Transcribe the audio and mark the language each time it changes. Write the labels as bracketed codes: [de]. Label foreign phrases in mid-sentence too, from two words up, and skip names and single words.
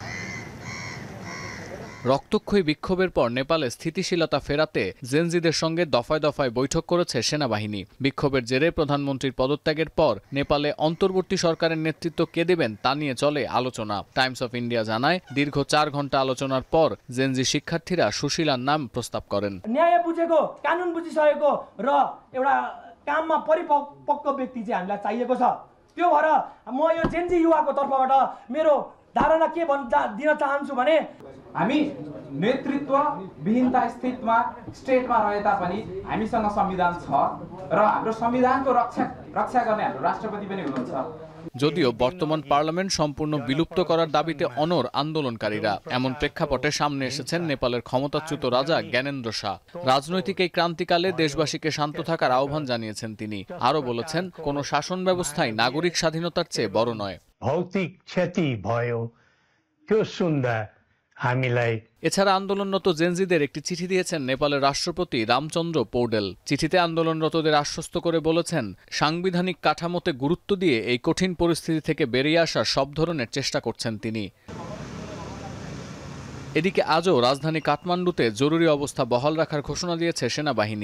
[bn] রক্তক্ষয়ী বিক্ষোভের পর নেপালে স্থিতিশীলতা ফেরাতে জেনজিদের সঙ্গে দফায় দফায় বৈঠক করেছে সেনাবাহিনী। বিক্ষোভের জেরে প্রধানমন্ত্রীর পদত্যাগের পর নেপালে অন্তর্বর্তী সরকারের নেতৃত্ব কে দেবেন তা নিয়ে চলে আলোচনা। টাইমস অফ ইন্ডিয়া জানায়, দীর্ঘ 4 ঘন্টা আলোচনার পর জেনজি শিক্ষার্থীরা সুশীলার নাম প্রস্তাব করেন। [ne] न्याय बुझेको, कानुन बुझिसकेको र एउटा काममा परिपक्व व्यक्ति चाहिँ हामीलाई चाहिएको छ। त्यो भएर म यो जेनजी युवाको तर्फबाट मेरो धारणा के दिन चाहन्छु भने हामी नेतृत्व विहीनता स्थितिमा स्टेटमा रहे तापनि हामीसँग संविधान छ र हाम्रो संविधानको रक्षा गर्ने हाम्रो राष्ट्रपति पनि हुनुहुन्छ। [bn] যদিও বর্তমান পার্লামেন্ট সম্পূর্ণ বিলুপ্ত করার দাবিতে অনড় আন্দোলনকারীরা। এমন প্রেক্ষাপটে সামনে এসেছেন নেপালের ক্ষমতাচ্যুত রাজা জ্ঞানেন্দ্র শাহ। রাজনৈতিক এই ক্রান্তিকালে দেশবাসীকে শান্ত থাকার আহ্বান জানিয়েছেন তিনি। আরও বলেছেন, কোনো শাসন ব্যবস্থাই নাগরিক স্বাধীনতার চেয়ে বড় নয়। [ne] भौतिक क्षति भयो त्यो सुन्दा हामीलाई। [bn] এছাড়া আন্দোলনরত জেনজিদের একটি চিঠি দিয়েছেন নেপালের রাষ্ট্রপতি রামচন্দ্র পৌডেল। চিঠিতে আন্দোলনরতদের আশ্বস্ত করে বলেছেন, সাংবিধানিক কাঠামোতে গুরুত্ব দিয়ে এই কঠিন পরিস্থিতি থেকে বেরিয়ে আসার সব ধরনের চেষ্টা করছেন তিনি। এদিকে আজও রাজধানী কাঠমান্ডুতে জরুরি অবস্থা বহাল রাখার ঘোষণা দিয়েছে সেনাবাহিনী।